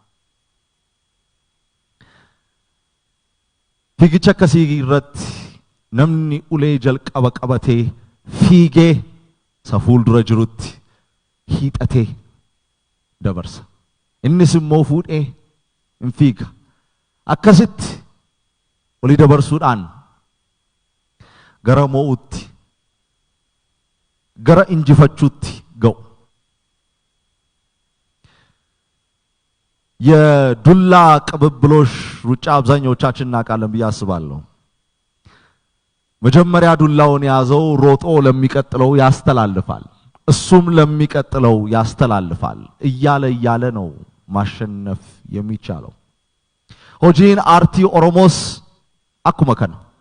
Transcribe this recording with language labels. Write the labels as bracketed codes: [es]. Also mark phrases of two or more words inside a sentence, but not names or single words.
[om] Fiigicha akkasii irratti namni ulee jalqaba qabatee fiigee isa fuuldura jirutti hiixatee dabarsa. Innis immoo fuudhee hin fiiga. Akkasitti olii dabarsuudhaan gara moo'utti gara injifachuutti ga'u. [am] የዱላ ቅብብሎሽ ሩጫ አብዛኞቻችን እናውቃለን ብዬ አስባለሁ። መጀመሪያ ዱላውን ያዘው ሮጦ ለሚቀጥለው ያስተላልፋል። እሱም ለሚቀጥለው ያስተላልፋል እያለ ነው ማሸነፍ የሚቻለው። [om] hojiin aartii Oromoos akkuma kana